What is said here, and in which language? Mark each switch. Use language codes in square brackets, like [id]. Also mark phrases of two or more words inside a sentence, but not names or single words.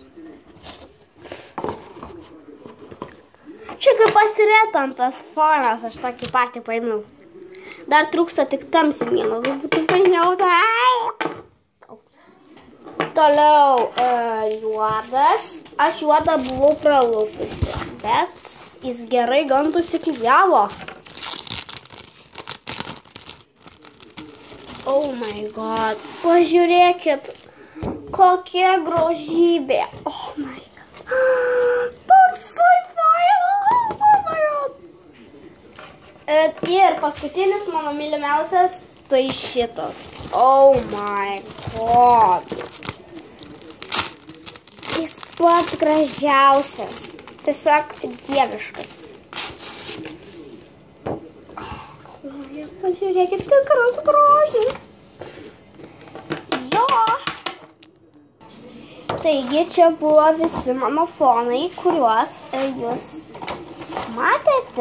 [lt] Čia kaip pasiretantas fonas, aš tokį patį paėmiau. Dar trūksta tik tamsimėno, būtų painiau. Toliau juodas. Aš juodą buvau pralupusi, bet jis gerai gan susiklijavo. [en] Oh my god. [lt] Pažiūrėkit, kokia grožybė. [en] Oh my god. [lt] Toksai failas. [en] Oh my god. [lt] Ir paskutinis mano mylimiausias, tai šitas. [en] Oh my god. [lt] Jis pats gražiausias. Tiesiog dieviškas. Pažiūrėkit, tikras grožis. Jo. Taigi čia buvo visi mano fonai, kuriuos jūs matėte.